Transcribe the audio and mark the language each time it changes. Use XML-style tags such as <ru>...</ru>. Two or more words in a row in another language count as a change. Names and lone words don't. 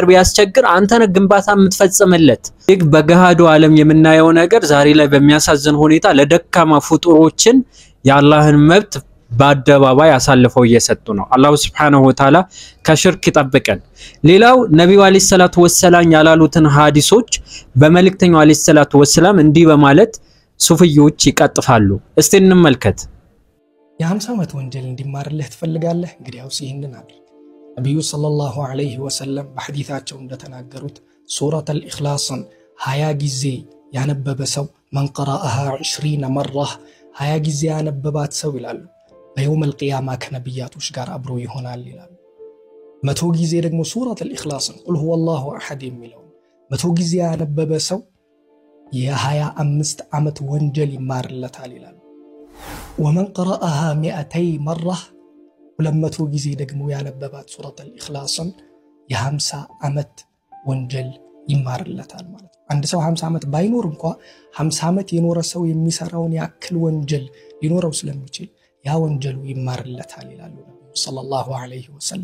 <am>ቢያስቸግር አንተ ነህ ግንባታ የምትፈጽምለት ይግ በገሃዱ ዓለም የምናየው ነገር ዛሬ ላይ በሚያሳዝን ሁኔታ ለደካማ ፍጡሮችን ያላህን መብት በአደባባይ አሳልፈው እየሰጡ ነው አላህ</am> <ar>سبحانه وتعالى</ar> <am>ከሽርክ ይጠብቀን ሌላው ነብዩ</am> <ar>عليه الصلاة والسلام</ar> <am>ያላሉትን ሐዲሶች በመልእክተኛው</am> <ar>عليه الصلاة والسلام</ar> <am>እንዲህ በማለት ሱፍዮች ይቀጥፋሉ እስቲ እንመልከት የ50 ዓመት ወንጀል እንዲማርልህ ትፈልጋለህ እንግዲህ ያው ይሄንን አድርግ ነብዩ</am> <ar>صلى الله عليه وسلم</ar> <am>በሐዲታቸው እንደተናገሩት ሱረተ አልኢኽላስን 20 ጊዜ ያነበበ ሰው</am> <ar>من قرأها 20 مرة</ar> <am>20 ጊዜ ያነበባት ሰው ይላሉ</am> <ar>بيوم القيامة</ar> <am>ከነብያቶች ጋር አብሮ ይሆናል ይላሉ 100 ጊዜ ደግሞ ሱረተ አልኢኽላስን</am> <ar>قل هو الله أحد</ar> <am>የሚለው 100 ጊዜ ያነበበ ሰው የ25 ዓመት ወንጀል ይማርለታል ይላሉ</am> <ar>ومن قرأها 200 مرة</ar> <am>200 ጊዜ ደግሞ ያነበባት ሱረተ አልኢኽላስን የ50 ዓመት ወንጀል ይማርለታል ማለት አንድ ሰው 50 ዓመት ባይኖር እንኳን 50 ዓመት የኖረ ሰው የሚሰራውን ያክል ወንጀል ሊኖረው ስለሚችል ያ ወንጀሉ ይማርለታል ይላሉ ነብዩ</am> <ar>صلى الله عليه وسلم</ar>